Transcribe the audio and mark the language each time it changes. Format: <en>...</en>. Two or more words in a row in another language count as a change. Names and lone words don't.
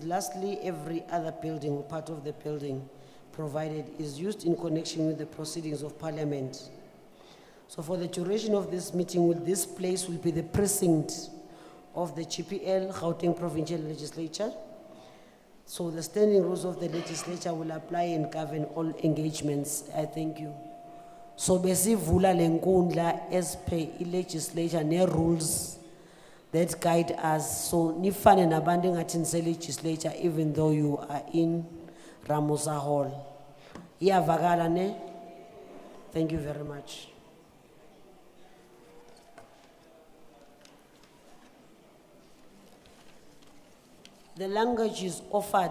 <en>Lastly, every other building or part of the building provided is used in connection with the proceedings of Parliament. So for the duration of this meeting, this place will be the precinct of the GPL, Gauteng Provincial Legislature. So the standing rules of the legislature will apply and govern all engagements. I thank you. So</en> <zu>besivula lenkundla</zu> <en>as per legislature ne rules that guide us. So</en> <zu>nifane nabantu ngathi nise</zu> <en>legislature even though you are in Ramosa Hall.</en> <zu>Iyavakala ne?</zu> <en>Thank you very much. The language is offered.</en>